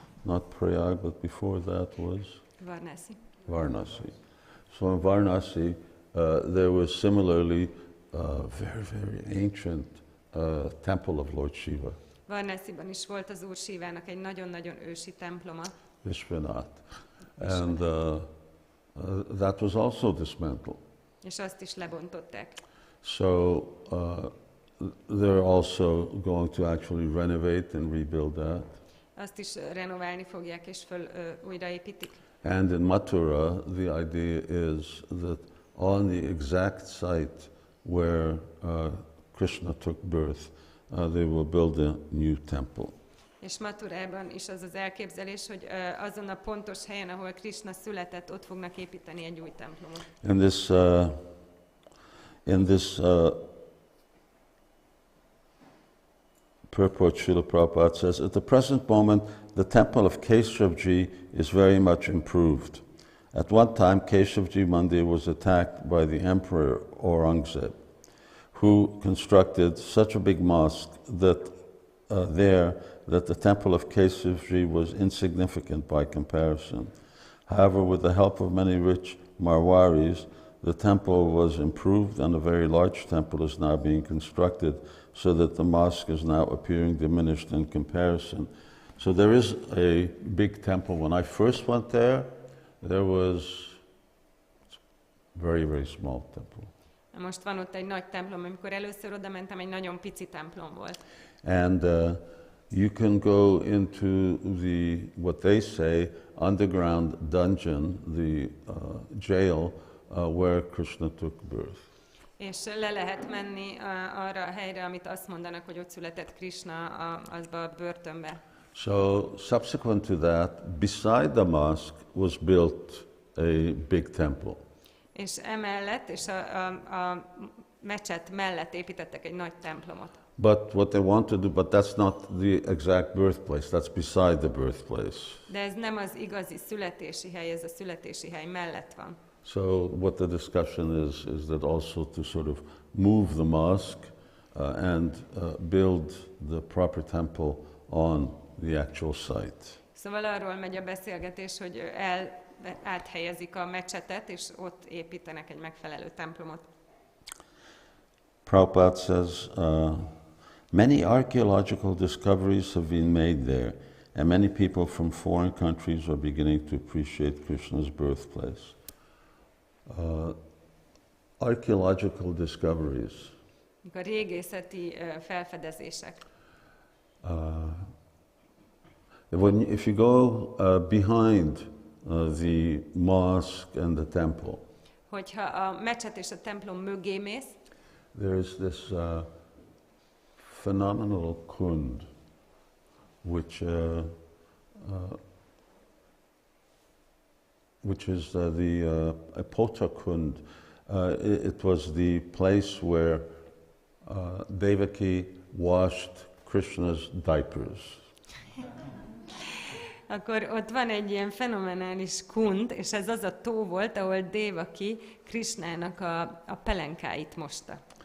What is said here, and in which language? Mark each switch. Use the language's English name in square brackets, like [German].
[English] Not Prayag, but before that was Varanasi. Varanasi. So in Varanasi, there was similarly a very, very ancient temple of Lord Shiva. [Hungarian] Varanasiban is volt az Úr Sivának egy nagyon-nagyon ősi temploma. Vishwanath. [English] And that was also dismantled. [Hungarian] És azt is lebontották. [English] So they're also going to actually renovate and rebuild that. [Hungarian] Azt is renoválni fogják és újraépítik. [English] And in Mathurā, the idea is that on the exact site where Krishna took birth, they will build a new temple. [Hungarian] És Mathurában is az az elképzelés, hogy azon a pontos helyen, ahol Krishna született, ott fognak építeni egy új templomot. [English] In this purport, Srila Prabhupada says, at the present moment, the temple of Keshavji is very much improved. At one time, Keshavji Mandir was attacked by the Emperor Aurangzeb, who constructed such a big mosque that that the temple of Keshavji was insignificant by comparison. However, with the help of many rich Marwaris, the temple was improved and a very large temple is now being constructed so that the mosque is now appearing diminished in comparison. So there is a big temple. When I first went there was a very, very small temple. [Hungarian] Most van ott egy nagy templom, amikor először oda mentem, egy nagyon pici templom volt. [English] And you can go into the, what they say, underground dungeon, the jail, where Krishna took birth. [Hungarian] És le lehet menni arra a helyre, amit azt mondanak, hogy ott született Krishna azba a börtönbe. [English] So subsequent to that, beside the mosque was built a big temple. [Hungarian] És emellett, és a mecset mellett építettek egy nagy templomot. [English] But what they want to do, but that's not the exact birthplace, that's beside the birthplace. [Hungarian] De ez nem az igazi születési hely, ez a születési hely mellett van. [English] So what the discussion is that also to sort of move the mosque and build the proper temple on the actual site. [Hungarian] Szóval arról megy a beszélgetés, hogy áthelyezik a mecsetet, és ott építenek egy megfelelő templomot. [English] Prabhupada says, many archaeological discoveries have been made there, and many people from foreign countries are beginning to appreciate Krishna's birthplace. Archaeological discoveries. [Hungarian] A régészeti felfedezések. [English] If you go behind the mosque and the temple, [Hungarian] Hogyha a mecset és a templom mögé mész, [English] there is this phenomenal kund, which is the Pota Kund. It was the place where Devaki washed Krishna's diapers. [Hungarian] akkor ott van egy ilyen fenomenális kund, és ez az a tó volt, ahol Devaki Krishnának a pelenkáit mosta.